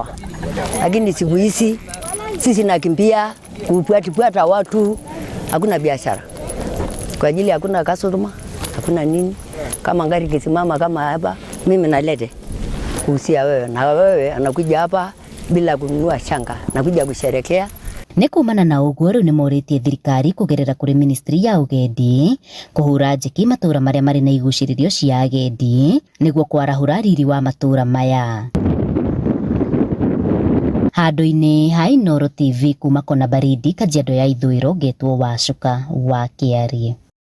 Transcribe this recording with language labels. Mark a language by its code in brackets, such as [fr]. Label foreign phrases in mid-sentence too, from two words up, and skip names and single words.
[sw] Lakini siku hizi sisi nakimbia kufuata watu, hakuna biashara. Kwa ajili hakuna customer, hakuna nini. Kama ngari kisimama kama hapa mimi nalete kuhusia wewe na wewe anakuja hapa bila kununua shanga, nakuja kusherekea. [ki] Ni kumana na uguo riu ni moritie thirikari kugerera kuri ministry ya ugendi kuhura njeki matura maria mari na iguciririo cia agendi niguo kwarahura riri wa matura maya. Handu-ini ha Inooro TV kuma Konabarindi Kajiado ya ithwiro getwo Wacuka wa Kiarie.